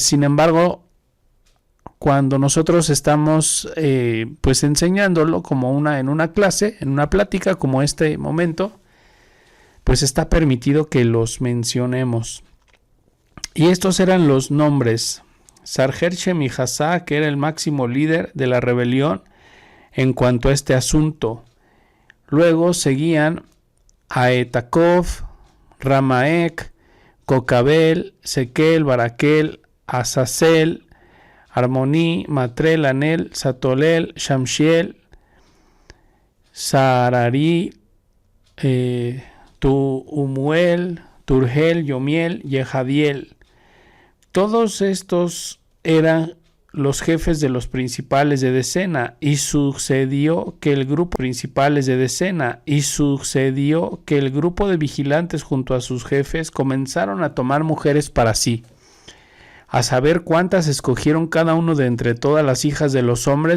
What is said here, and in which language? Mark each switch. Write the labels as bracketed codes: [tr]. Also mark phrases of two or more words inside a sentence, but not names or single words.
[es] Sin embargo, cuando nosotros estamos pues enseñándolo como en una clase, en una plática como este momento, pues está permitido que los mencionemos. Y estos eran los nombres: Sarjer Shemijasá, que era el máximo líder de la rebelión en cuanto a este asunto. Luego seguían Aetakov, Ramaek, Kokabel, Sekel, Barakel, Azazel, Armoní, Matrel, Anel, Satolel, Shamshiel, Sarari, Umuel, Turgel, Yomiel, Yehadiel. Todos estos eran los jefes de los principales de decena, y sucedió que el grupo de vigilantes junto a sus jefes comenzaron a tomar mujeres para sí, a saber cuántas escogieron cada uno de entre todas las hijas de los hombres.